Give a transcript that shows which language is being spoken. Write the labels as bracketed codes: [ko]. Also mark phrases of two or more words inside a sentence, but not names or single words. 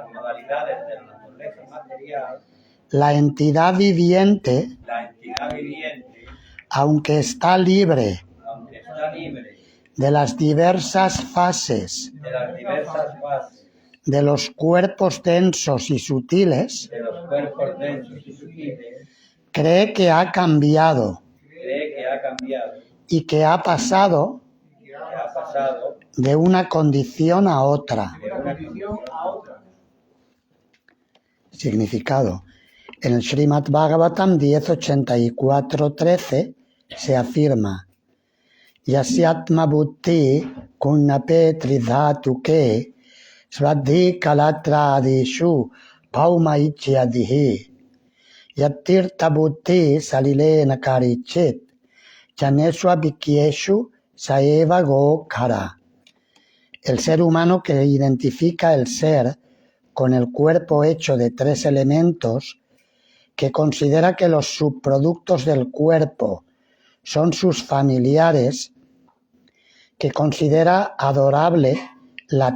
[es] la entidad viviente, aunque está libre de las diversas fases de los cuerpos densos y sutiles, cree que ha cambiado y que ha pasado de una condición a otra. Significado. En el Srimad Bhagavatam 10.84.13 se afirma: [sa] यस्यात्म बुद्धि कुणपे त्रिधातुके स्वधी कलत्रादिषु भौम इज्यधी यत्तीर्थ बुद्धि सलिले न कर्हिचित् जनेष्व अभिज्ञेषु स एव गोखरः. [es] El ser humano que identifica el ser con el cuerpo hecho de 3 elementos, que considera que los subproductos del cuerpo son sus familiares, que considera adorable la